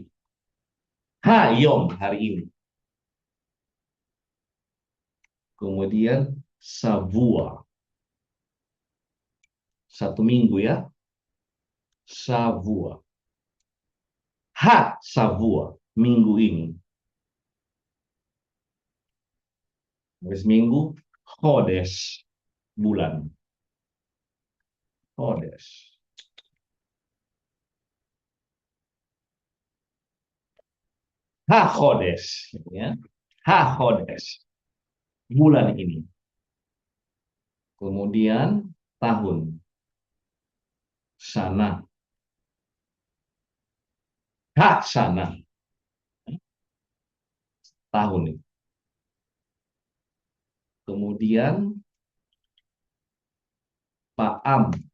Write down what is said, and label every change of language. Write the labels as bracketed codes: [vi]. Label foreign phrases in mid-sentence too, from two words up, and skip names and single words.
[id] Yom, hari ini. Kemudian savua. Satu minggu ya. Savua. Savua. Minggu ini. Habis minggu, Chodesh. Bulan. Chodesh. Chodesh. Ya. Chodesh. Bulan ini. Kemudian tahun. Sana. Sana. Tahun ini. Kemudian Paam.